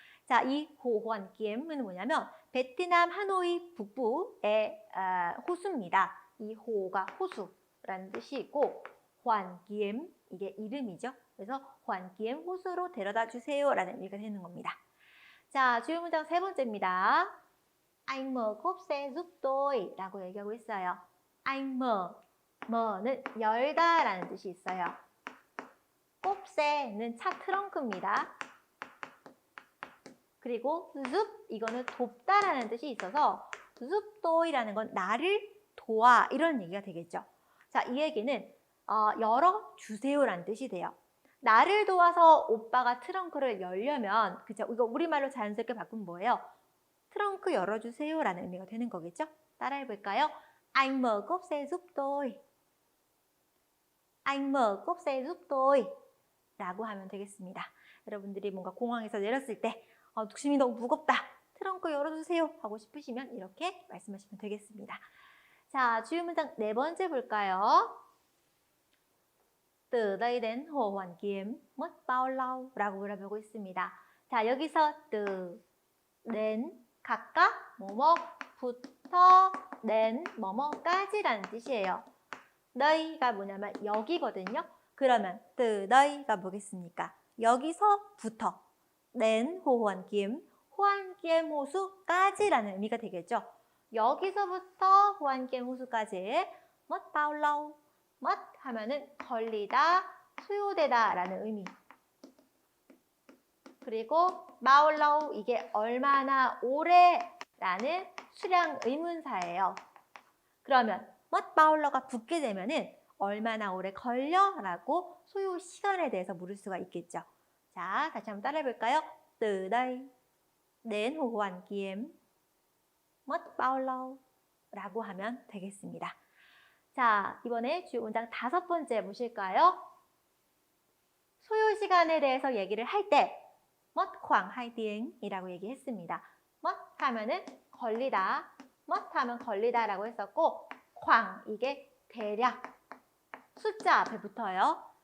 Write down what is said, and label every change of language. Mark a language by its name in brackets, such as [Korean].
[Korean] 자, 이 호환기엠은 뭐냐면 베트남 하노이 북부의 호수입니다. 이 호가 호수라는 뜻이 있고 환기엠 이게 이름이죠. 그래서 환기엠 호수로 데려다 주세요 라는 의미가 되는 겁니다. 자, 주요 문장 세 번째입니다. [Vietnamese] Anh mở cốp xe giúp tôi [Korean] 라고 얘기하고 있어요. Anh mở,는 열다 라는 뜻이 있어요. 꼽새는 차 트렁크입니다. 그리고 giúp 이거는 돕다라는 뜻이 있어서 giúp tôi 라는 건 나를 도와 이런 얘기가 되겠죠. 자, 이 얘기는 열어주세요라는 뜻이 돼요. 나를 도와서 오빠가 트렁크를 열려면 그죠? 이거 우리말로 자연스럽게 바꾸면 뭐예요? 트렁크 열어주세요라는 의미가 되는 거겠죠? 따라해볼까요? [Vietnamese] Anh mở cốp xe giúp tôi. Anh mở cốp xe giúp tôi. [Korean] 라고 하면 되겠습니다. 여러분들이 뭔가 공항에서 내렸을 때 짐이 너무 무겁다. 트렁크 열어주세요 하고 싶으시면 이렇게 말씀하시면 되겠습니다. 자, 주요 문장 네 번째 볼까요? [Vietnamese] từ đây đến Hồ Hoàn Kiếm mất bao lâu? [Korean] 라고 물어보고 있습니다. 자, 여기서 từ đến 각각 뭐뭐부터 đến 뭐뭐까지라는 뜻이에요. day가 뭐냐면 여기거든요. 그러면 từ day가 뭐겠습니까? 여기서부터 đến Hồ Hoàn Kiếm, 호안기엠 호수까지라는 의미가 되겠죠. 여기서부터 호안기엠 호수까지 [Vietnamese] mất bao lâu? [Korean] mất 하면은 걸리다, 소요되다 라는 의미. 그리고 bao lâu 이게 얼마나 오래 라는 수량 의문사예요. 그러면 [Vietnamese] mất bao lâu [Korean] 가 붙게 되면은 얼마나 오래 걸려? 라고 소요 시간에 대해서 물을 수가 있겠죠. 자, 다시 한번 따라해볼까요? [Vietnamese] từ đây đến Hồ Hoàn Kiếm mất bao lâu? [Korean] 라고 하면 되겠습니다. 자, 이번에 주요 문장 다섯 번째 보실까요? 소요 시간에 대해서 얘기를 할 때 [Vietnamese] mất khoảng 2tiếng [Korean] 이라고 얘기했습니다. mất 하면은 걸리다, mất 하면 걸리다 라고 했었고 khoảng 이게 대략 숫자 앞에 붙어요.